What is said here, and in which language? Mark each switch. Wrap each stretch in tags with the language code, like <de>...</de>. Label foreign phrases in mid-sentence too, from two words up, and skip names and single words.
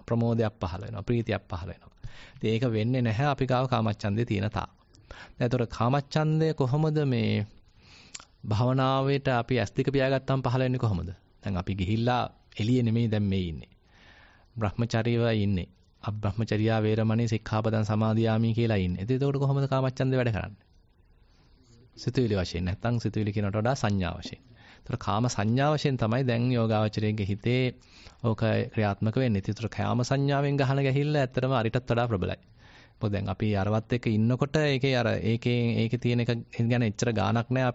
<si>ප්‍රමෝදයක් පහළ වෙනවා. ප්‍රීතියක් පහළ වෙනවා. ඉතින් ඒක වෙන්නේ නැහැ අපි ගාව කාමච්ඡන්දේ තියෙන තාක්. දැන් ඒතර කාමච්ඡන්දය කොහොමද මේ භවනාවේට අපි ඇස් දෙක පියාගත්තාම පහළ වෙන්නේ කොහොමද? දැන් අපි ගිහිල්ලා එළියේ නෙමෙයි දැන් මේ ඉන්නේ. බ්‍රහ්මචර්යව ඉන්නේ.</si> <pi>අබ්‍රහ්මචර්යා වේරමණී සික්ඛාපදං සමාදියාමි</pi> <si>කියලා ඉන්නේ. එතකොට කොහොමද කාමච්ඡන්දේ වැඩ කරන්නේ? සිතුවිලි වශයෙන් නැත්නම් සිතුවිලි කියනට වඩා සංඥා වශයෙන්. ඒතර කාම සංඥා වශයෙන් තමයි දැන් යෝගාවචරයේ හිතේ ඕක ක්‍රියාත්මක වෙන්නේ. ඒතර කාම සංඥාවෙන් ගහන ගැහිල්ල ඇත්තටම අරිටත් වඩා ප්‍රබලයි. මොකද දැන් අපි අරවත් එක්ක ඉන්නකොට ඒකේ තියෙන එක ගැන එච්චර ගාණක් නැහැ.</si>